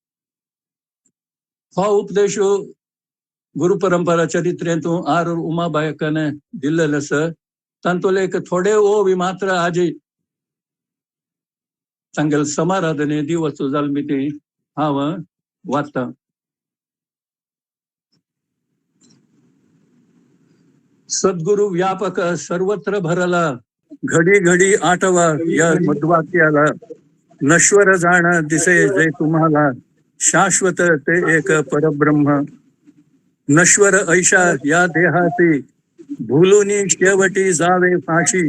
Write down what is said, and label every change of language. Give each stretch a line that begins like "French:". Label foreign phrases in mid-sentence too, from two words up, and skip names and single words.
Konkani: हो उपदेश गुरु परंपरा चरित्रेंतून आर उमाबायकाने दिल्लेले आसा. तांतूले एक थोडे ओवी मात्र आजी तांगेल समाराधने दिवस जाल्ली ती हांव वाचतां.
Marathi: सद्गुरु व्यापक सर्वत्र भरला, घडी घडी आठवा या मध्वाक्याला. नश्वर जाण दिसे जे तुम्हाला, शाश्वत ते एक परब्रह्म. नश्वर ऐशा या देहासी, भुलुनी शेवटी जावे फाशी.